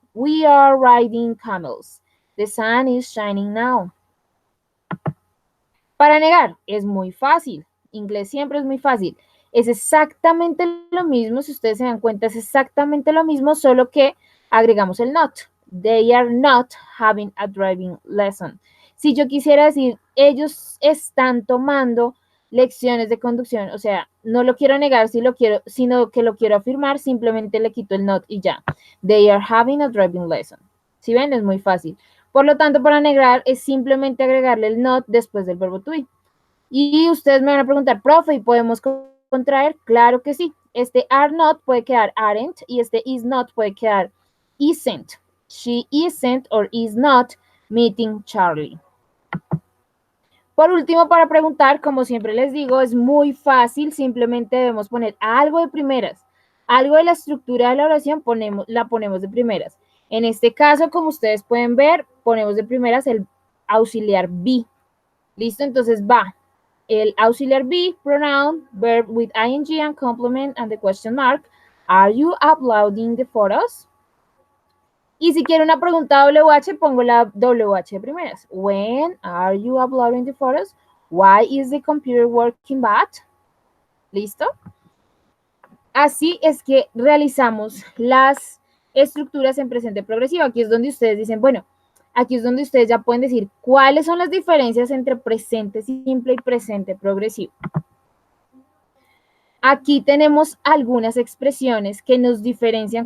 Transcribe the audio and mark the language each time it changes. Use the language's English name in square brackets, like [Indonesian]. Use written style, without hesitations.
[English] We are riding camels. The sun is shining now. [Spanish] Para negar, es muy fácil. Inglés siempre es muy fácil. Es exactamente lo mismo, si ustedes se dan cuenta, es exactamente lo mismo, solo que agregamos el not. [English] They are not having a driving lesson. [Spanish] Si yo quisiera decir, ellos están tomando lecciones de conducción, o sea, no lo quiero negar, sino que lo quiero afirmar, simplemente le quito el not y ya. [English] They are having a driving lesson. [Spanish] ¿Sí ven? Es muy fácil. Por lo tanto, para negar es simplemente agregarle el not después del verbo to be. Y ustedes me van a preguntar, profe, ¿y podemos contraer? Claro que sí. Este are not puede quedar aren't y este is not puede quedar isn't. [English] She isn't or is not meeting Charlie. [Spanish] Por último, para preguntar, como siempre les digo, es muy fácil, simplemente debemos poner algo de primeras. Algo de la estructura de la oración la ponemos de primeras. En este caso, como ustedes pueden ver, ponemos de primeras el auxiliar be. ¿Listo? Entonces va el auxiliar [English] be, pronoun, verb with ing and complement and the question mark. Are you uploading the photos? [Spanish] Y si quiero una pregunta WH, pongo la WH de primeras. [English] When are you uploading the photos? Why is the computer working bad? [Spanish] ¿Listo? Así es que realizamos las estructuras en presente progresivo. Aquí es donde ustedes dicen, bueno, aquí es donde ustedes ya pueden decir cuáles son las diferencias entre presente simple y presente progresivo. Aquí tenemos algunas expresiones que nos diferencian.